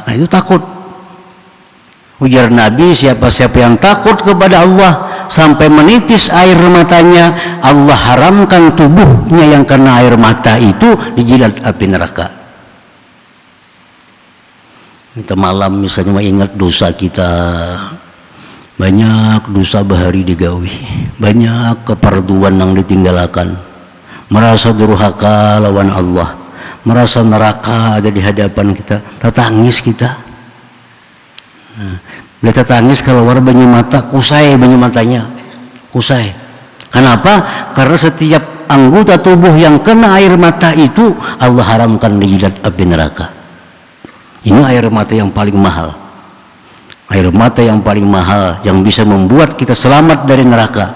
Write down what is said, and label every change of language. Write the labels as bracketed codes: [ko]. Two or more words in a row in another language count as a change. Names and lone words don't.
[bjn] Nah, itu takut. [id] Ujar Nabi, siapa-siapa yang takut kepada Allah sampai menitis air matanya, Allah haramkan tubuhnya yang kena air mata itu dijilat api neraka. [bjn] Kita malam misalnya ingat dosa kita, banyak dosa bahari digawi, banyak keparduan yang ditinggalkan, merasa durhaka lawan Allah, merasa neraka ada di hadapan kita, tetangis kita. Nah, bila tetangis keluar banyu mata, kusai banyu matanya, kusai. [id] Kenapa? Karena setiap anggota tubuh yang kena air mata itu Allah haramkan dijilat api neraka. Ini air mata yang paling mahal. Air mata yang paling mahal yang bisa membuat kita selamat dari neraka.